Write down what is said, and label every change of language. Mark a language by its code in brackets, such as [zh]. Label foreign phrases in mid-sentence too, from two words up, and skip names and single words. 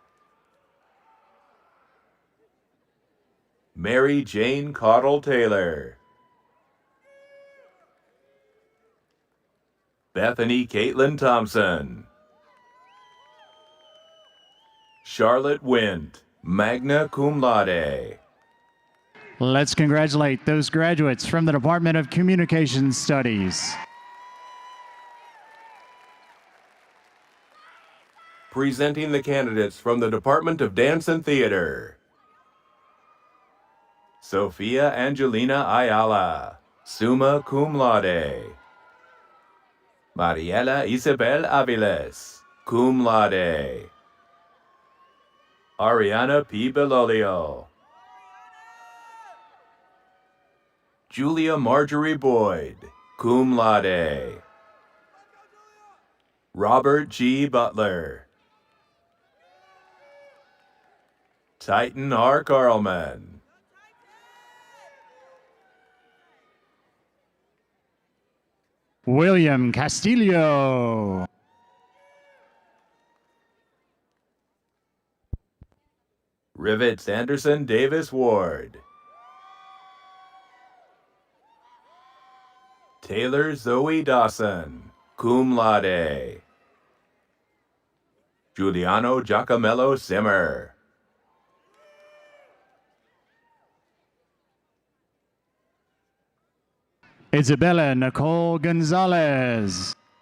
[en] Mary Jane Cottle Taylor. Bethany Caitlin Thompson. Charlotte Wint, [la] magna cum laude. [en] Let's congratulate those graduates from the Department of Communication Studies. Presenting the candidates from the Department of Dance and Theater. Sophia Angelina Ayala, [la] summa cum laude. [en] Mariela Isabel Aviles, [la] cum laude. [en] Ariana P. Belolio. Julia Marjorie Boyd, [la] cum laude. [en] Robert G. Butler. Titan R. Carlman. William Castillo. Rivets Anderson Davis Ward. Taylor Zoe Dawson, [la] cum laude. [en] Giuliano Giacomello Simmer. Isabella Nicole Gonzalez.